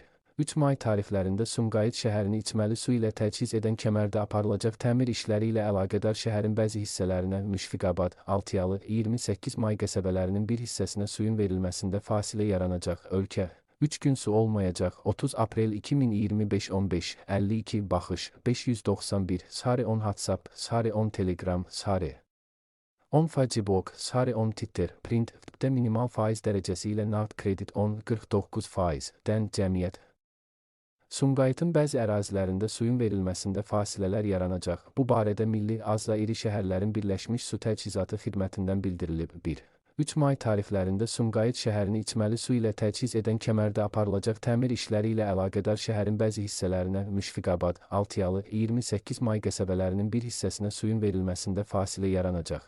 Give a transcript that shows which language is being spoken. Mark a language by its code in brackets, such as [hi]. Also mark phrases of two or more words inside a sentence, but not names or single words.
[az] 3 may tarixlərində Sumqayıt şəhərini içməli su ilə təchiz edən kəmərdə aparılacaq təmir işləri ilə əlaqədar şəhərin bəzi hissələrinə Müşfiqabad, Altıyalı, 28 may qəsəbələrinin bir hissəsinə suyun verilməsində fasilə yaranacaq. Ölkə 3 gün su olmayacaq. 30 aprel 2025 15 52 baxış 591 Sari 10 WhatsApp Sari 10 Telegram Sari 10 Facebook Sari 10 Twitter Print de minimal faiz dərəcəsi ilə nağd kredit 10,49% dən cəmiyyət. Sumqayıtın bəzi ərazilərində suyun verilməsində fasilələr yaranacaq. Bu barədə Milli Az və İri Şəhərlərin Birləşmiş Su Təchizatı Xidmətindən bildirilib. 1. 3 may tarixlərində Sumqayıt şəhərini içməli su ilə təchiz edən kəmərdə aparılacaq təmir işləri ilə əlaqədar şəhərin bəzi hissələrinə Müşfiqabad, Altıyalı, 28 may qəsəbələrinin bir hissəsinə suyun verilməsində fasilə yaranacaq.